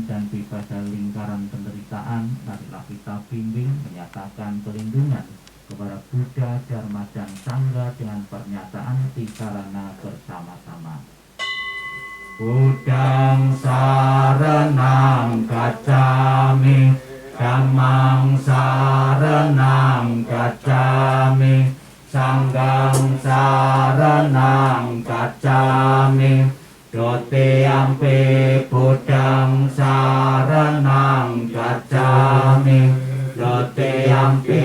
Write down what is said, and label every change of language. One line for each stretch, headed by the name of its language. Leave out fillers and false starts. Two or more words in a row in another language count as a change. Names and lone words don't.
Indonesian: dan bebas dari lingkaran penderitaan, marilah kita bimbing menyatakan perlindungan kepada Buddha, Dharma, dan Sangha dengan pernyataan tikarana bersama-sama.
Pali: Buddhang saranang gacchami, Dhammang saranang gacchami, Sanghang saranang gacchami, Dutiyampi Buddhang saranang gacchami, Dutiyampi